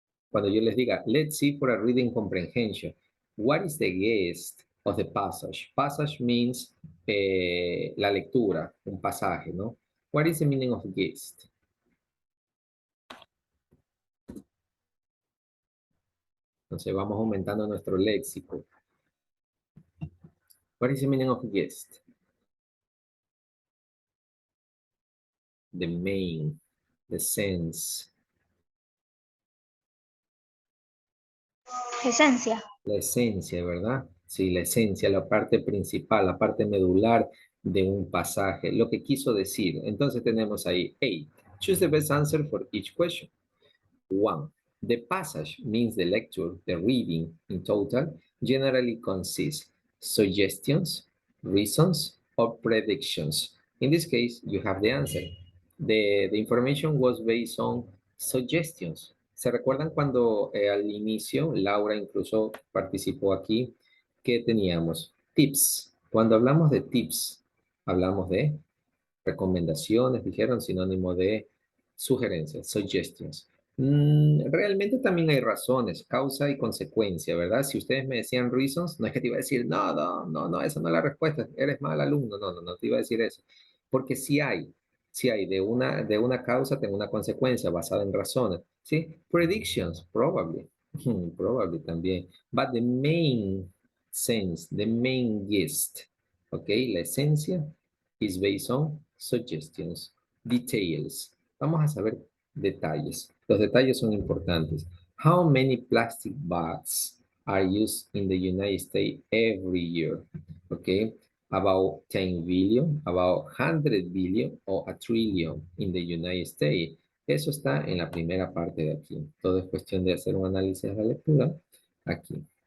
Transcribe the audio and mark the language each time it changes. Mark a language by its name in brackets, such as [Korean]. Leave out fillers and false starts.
[Spanish] Cuando yo les diga, [English] let's see for a reading comprehension, what is the gist of the passage? Passage means [Spanish] la lectura, un pasaje, ¿no? [English] What is the meaning of gist? [Spanish] Entonces vamos aumentando nuestro léxico. [English] What is the meaning of gist? The main, the sense, [Spanish] Esencia. la esencia, ¿verdad? Sí, la esencia, la parte principal, la parte medular de un pasaje, lo que quiso decir. Entonces tenemos ahí, [English] hey, choose the best answer for each question. 1. The passage means the lecture, the reading in total, generally consists suggestions, reasons, or predictions. In this case, you have the answer. The information was based on suggestions. [Spanish] ¿Se recuerdan cuando al inicio, Laura incluso participó aquí, que teníamos? Tips. Cuando hablamos de tips, hablamos de recomendaciones, dijeron, sinónimo de sugerencias, suggestions. Realmente también hay razones, causa y consecuencia, ¿verdad? Si ustedes me decían reasons, no es que te iba a decir, no, esa no es la respuesta, eres mal alumno, no te iba a decir eso. Porque si hay de una causa, tengo una consecuencia basada en razones, ¿sí? [English] Predictions, probably, probably también. But the main sense, the main gist, ¿ok? [Spanish] La esencia [English] is based on suggestions, details. [Spanish] Vamos a saber detalles. Los detalles son importantes. [English] How many plastic bags are used in the United States every year? Okay. About 10 billion, about 100 billion o a trillion in the United States. [Spanish] Eso está en la primera parte de aquí. Todo es cuestión de hacer un análisis de la lectura aquí.